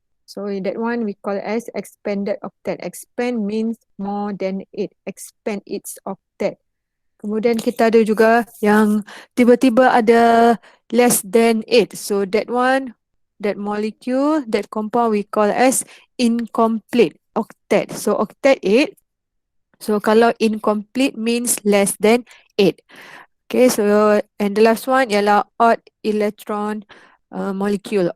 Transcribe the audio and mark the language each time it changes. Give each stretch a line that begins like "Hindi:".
English: So that one we call as expanded octet. Expand means more than 8. Expand its octet.
Malay: Kemudian kita ada juga yang tiba-tiba ada
English: less than 8. So that one, that molecule, that compound we call as incomplete octet. So octet 8. So kalau incomplete means less than 8. Okay, so and the last one ialah odd electron molecule.